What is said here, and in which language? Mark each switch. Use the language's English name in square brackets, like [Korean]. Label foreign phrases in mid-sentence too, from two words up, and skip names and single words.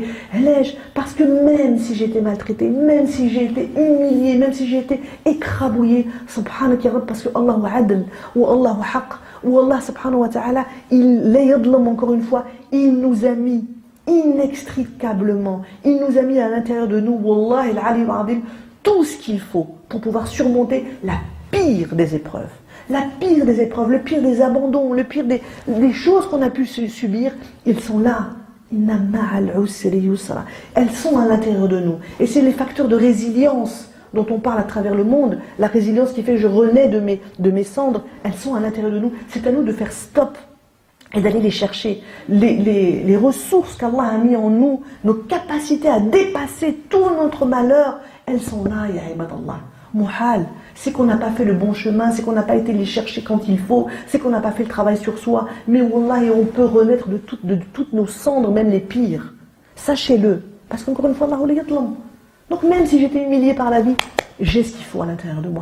[French] Parce que même si j'ai été maltraitée, même si j'ai été humiliée, même si j'ai été écrabouillée, [Arabic] سبحانك يا رب, [French] parce que Allah adl, ou Allah haq, ou [Arabic] الله سبحانه وتعالى, [French] il yadlam encore une fois, il nous a mis inextricablement, il nous a mis à l'intérieur de nous, [Arabic] والله العلي العظيم, [French] tout ce qu'il faut pour pouvoir surmonter la pire des épreuves. La pire des épreuves, le pire des abandons, le pire des choses qu'on a pu subir, ils sont là. [Arabic] إن مع العسر يسرا. [French] Elles sont à l'intérieur de nous. Et c'est les facteurs de résilience dont on parle à travers le monde. La résilience qui fait que je renais de mes cendres, elles sont à l'intérieur de nous. C'est à nous de faire stop et d'aller les chercher. Les ressources qu'Allah a mis en nous, nos capacités à dépasser tout notre malheur, elles sont là, [Arabic] يا عباد الله. [French] Muhal, c'est qu'on n'a pas fait le bon chemin, c'est qu'on n'a pas été les chercher quand il faut, c'est qu'on n'a pas fait le travail sur soi. Mais wallahi, on peut renaître de toutes nos cendres, même les pires. Sachez-le. Parce qu'encore une fois, Allah. Donc même si j'étais humiliée par la vie, j'ai ce qu'il faut à l'intérieur de moi.